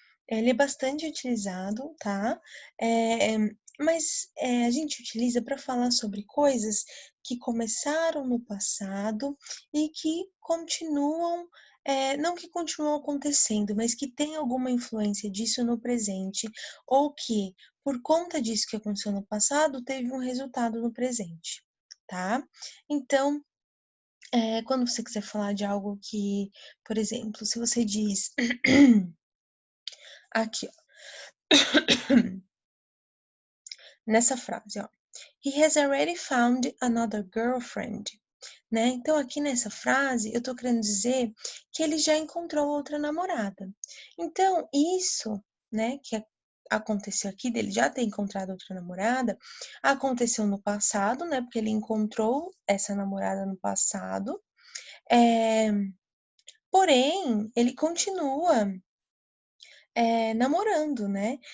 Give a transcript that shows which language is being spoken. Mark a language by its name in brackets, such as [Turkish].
[Portuguese] Ele é bastante utilizado, tá? Mas a gente utiliza para falar sobre coisas que começaram no passado e que continuam, não que continuam acontecendo, mas que tem alguma influência disso no presente, ou que, por conta disso que aconteceu no passado, teve um resultado no presente, tá? Então, quando você quiser falar de algo que, por exemplo, se você diz aqui, ó, nessa frase, ó. [English] He has already found another girlfriend, né? [Portuguese] Então, aqui nessa frase, eu tô querendo dizer que ele já encontrou outra namorada. Então, isso, né, aconteceu aqui, dele já ter encontrado outra namorada, aconteceu no passado, né, porque ele encontrou essa namorada no passado, porém, ele continua namorando, né?